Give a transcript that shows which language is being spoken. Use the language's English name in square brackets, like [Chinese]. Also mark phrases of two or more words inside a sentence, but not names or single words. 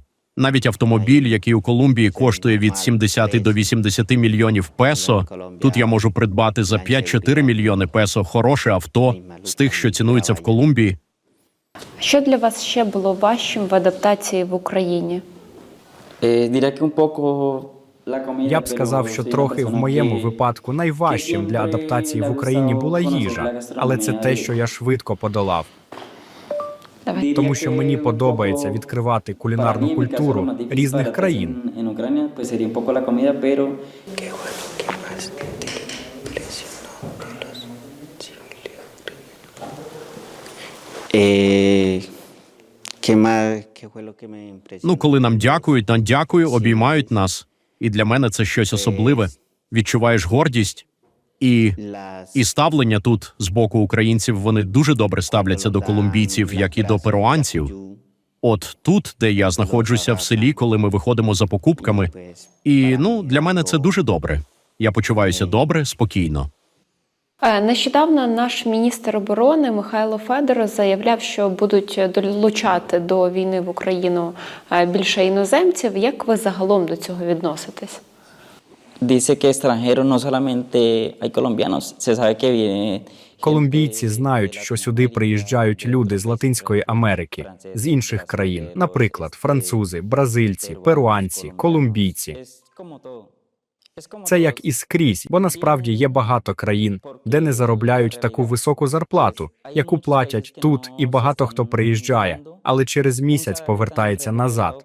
[Ukrainian] Навіть автомобіль, який у Колумбії коштує від 70 до 80 мільйонів песо, тут я можу придбати за 5-4 мільйони песо хороше авто з тих, що цінуються в Колумбії. Що для вас ще було важчим в адаптації в Україні? [Spanish] Diría que un poco la comida, [Ukrainian] Я б сказав, що трохи в моєму випадку найважчим для адаптації в Україні була їжа, але це те, що я швидко подолав. Давай. Тому що мені подобається відкривати кулінарну культуру різних країн. [Spanish] En Ucrania, pues sería un poco la comida, pero ¿Qué fue lo que me impresionó? [Ukrainian] Ну, коли нам дякую, обіймають нас. І для мене це щось особливе. Відчуваєш гордість. І ставлення тут з боку українців, вони дуже добре ставляться до колумбійців, як і до перуанців. От тут, де я знаходжуся в селі, коли ми виходимо за покупками. І, для мене це дуже добре. Я почуваюся добре, спокійно. Нещодавно наш міністр оборони Михайло Федоров заявляв, що будуть долучати до війни в Україну більше іноземців. Як ви загалом до цього відноситесь? [Spanish] dice que extranjeros no solamente hay colombianos, se sabe que viene. [Ukrainian] Колумбійці знають, що сюди приїжджають люди з Латинської Америки, з інших країн, наприклад, французи, бразильці, перуанці, колумбійці. Це як і скрізь, бо насправді є багато країн, де не заробляють таку високу зарплату, яку платять тут, і багато хто приїжджає, але через місяць повертається назад.